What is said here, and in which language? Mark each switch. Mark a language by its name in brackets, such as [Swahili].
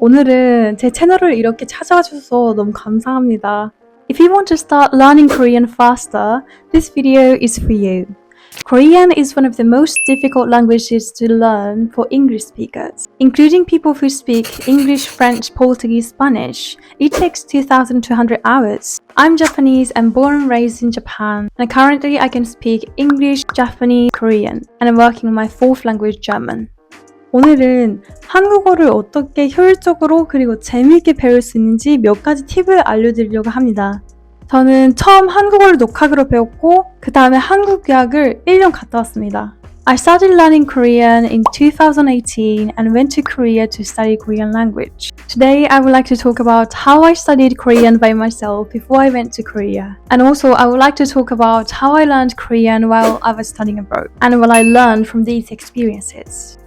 [Korean] 오늘은 제 채널을 이렇게 찾아와 주셔서 너무 감사합니다. [English] If you want to start learning Korean faster, this video is for you. Korean is one of the most difficult languages to learn for English speakers, including people who speak English, French, Portuguese, Spanish. It takes 2,200 hours. I'm Japanese and born and raised in Japan, and currently I can speak English, Japanese, Korean, and I'm working on my fourth language, German. [Korean] 오늘은 한국어를 어떻게 효율적으로 그리고 재미있게 배울 수 있는지 몇 가지 팁을 알려드리려고 합니다. 저는 처음 한국어를 독학으로 배웠고 그 다음에 한국 유학을 1년 갔다 왔습니다. [English] I started learning Korean in 2018 and went to Korea to study Korean language. Today I would like to talk about how I studied Korean by myself before I went to Korea. And also I would like to talk about how I learned Korean while I was studying abroad and what I learned from these experiences.